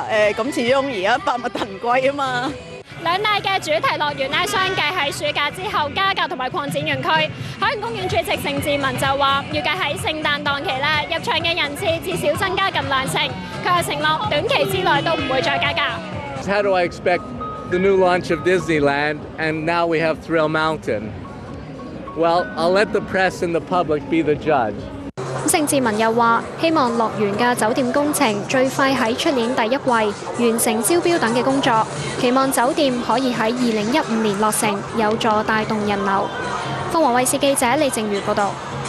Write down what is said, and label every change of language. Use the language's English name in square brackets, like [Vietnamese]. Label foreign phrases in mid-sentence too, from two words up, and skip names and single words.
[Cantonese] 咁始終而家百物騰貴啊嘛。兩大嘅主題樂園咧，相繼喺暑假之後加價同埋擴展園區。海洋公園主席盛智文就話，預計喺聖誕檔期咧，入場嘅人次至少增加近2成。佢又承諾短期之內都唔會再加價。 [English] How do I expect the new launch of Disneyland and now we have Thrill Mountain? Well, I'll let the press and the public be the judge. [Cantonese] 盛智文又話，希望樂園嘅酒店工程最快喺出年第1季完成招標等嘅工作，期望酒店可以喺2015年落成，有助帶動人流。鳳凰衛視記者李靜瑜報導。